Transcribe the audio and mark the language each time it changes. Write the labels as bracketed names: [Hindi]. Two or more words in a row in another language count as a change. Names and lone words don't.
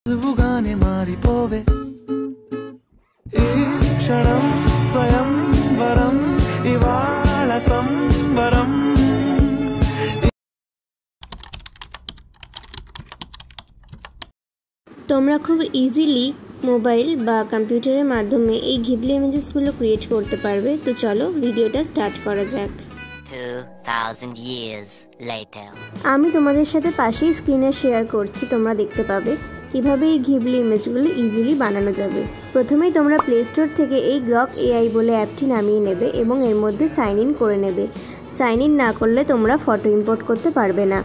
[Telugu] ఊగానే మారిపోవే ఈ క్షణం స్వయంవరం ఇవాళ సంబరం [Bangla] তোমরা খুব ইজিলি মোবাইল বা কম্পিউটারের মাধ্যমে এই ঘিবলি ইমেজেসগুলো ক্রিয়েট করতে পারবে। তো চলো ভিডিওটা স্টার্ট করা যাক। [English] 2000 years later [Bangla] আমি তোমাদের সাথে পাশেই স্ক্রিনে শেয়ার করছি, তোমরা দেখতে পাবে কিভাবে এই ঘিবলি ইমেজগুলো ইজিলি বানানো যাবে। প্রথমেই তোমরা প্লে স্টোর থেকে এই গ্রক এআই বলে অ্যাপটি নামিয়ে নেবে এবং এর মধ্যে [English] sign in [Bangla] করে নেবে। [English] sign in [Bangla] না করলে তোমরা [English] photo import [Bangla] করতে পারবে না।